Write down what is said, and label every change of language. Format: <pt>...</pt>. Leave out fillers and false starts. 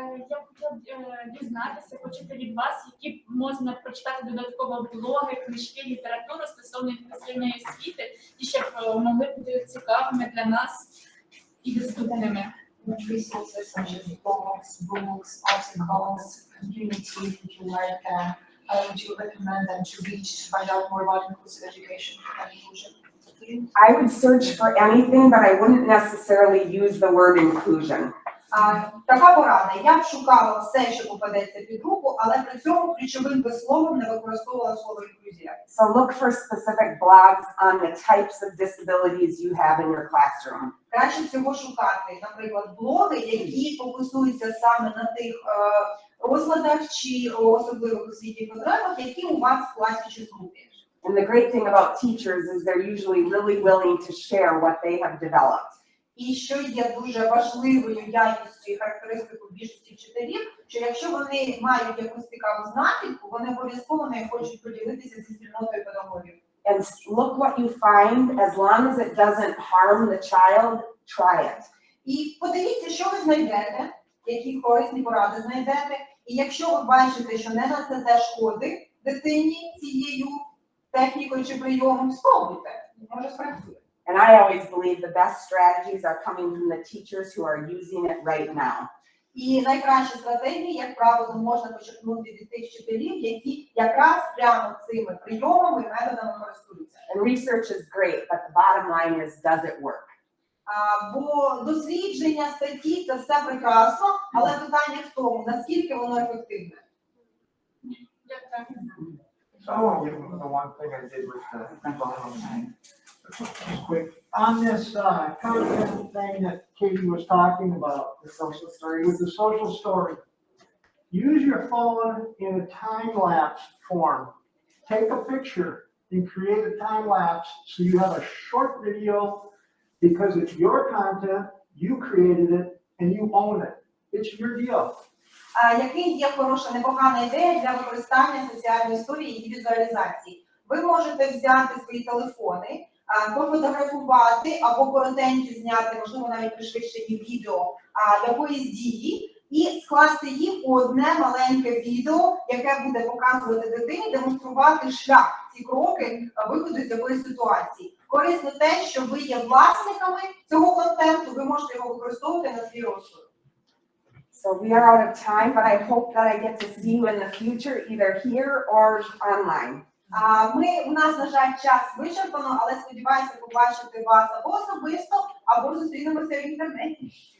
<uk>Я б хотіла дізнатися, почути від вас, які можна прочитати додатково блоги, книжки, літературу стосовно інклюзивної освіти, і щоб могли бути цікавими для нас і доступними.</uk> <en>Resources such as blogs, books, articles, communities that you like, would you recommend them to reach to find out more about inclusive education and inclusion? I would search for anything, but I wouldn't necessarily use the word inclusion.</en> <uk>Така порада. Я б шукала все, що попадеться під руку, але при цьому ключовим висловом не використовувала слово інклюзія.</uk> <en>So look for specific blogs on the types of disabilities you have in your classroom.</en> <uk>Краще всього шукати, наприклад, блоги, які фокусуються саме на тих розладах чи особливих освітніх потребах, які у вас в класі чи групі.</uk> <en>And the great thing about teachers is they're usually really willing to share what they have developed.</en> <uk>І що є дуже важливою якістю і характеристикою більшості вчителів, що якщо вони мають якусь цікаву знахідку, вони обов'язково нею хочуть поділитися зі спільнотою педагогів.</uk> <en>And look what you find, as long as it doesn't harm the child, try it.</en> <uk>І подивіться, що ви знайдете, які корисні поради знайдете, і якщо ви бачите, що не на це те шкодить дитині цією технікою чи прийомом, спробуйте, може спрацює.</uk> <en>And I always believe the best strategies are coming from the teachers who are using it right now.</en> <uk>І найкращі стратегії, як правило, можна почерпнути від тих вчителів, які якраз прямо цими прийомами і методами користуються.</uk> <en>And research is great, but the bottom line is, does it work?</en> <uk>Бо дослідження, статті – це все прекрасно, але питання в тому, наскільки воно ефективне.</uk> <en>So I want to give them the one thing I did with the mental health thing. Just quick, on this content thing that Katie was talking about, The social stories. with the social story, use your phone in a time-lapse form. Take a picture and create a time-lapse so you have a short video because it's your content, you created it, and you own it. It's your deal.</en> <uk>Який є хороша, непогана ідея для використання соціальної історії і візуалізації? Ви можете взяти свої телефони, пофотографувати або коротенькі зняти, можливо, навіть пришвидшені відео якоїсь дії і скласти їх у одне маленьке відео, яке буде показувати дитині, демонструвати шлях, ці кроки виходу з якоїсь ситуації. Корисно те, що ви є власниками цього контенту, ви можете його використовувати на свій розсуд.</uk> <en>So we are out of time, but I hope that I get to see you in the future, either here or online.</en> <uk>У нас, на жаль, час вичерпано, але сподіваюся побачити вас або особисто, або зустрінемося в інтернеті.</uk>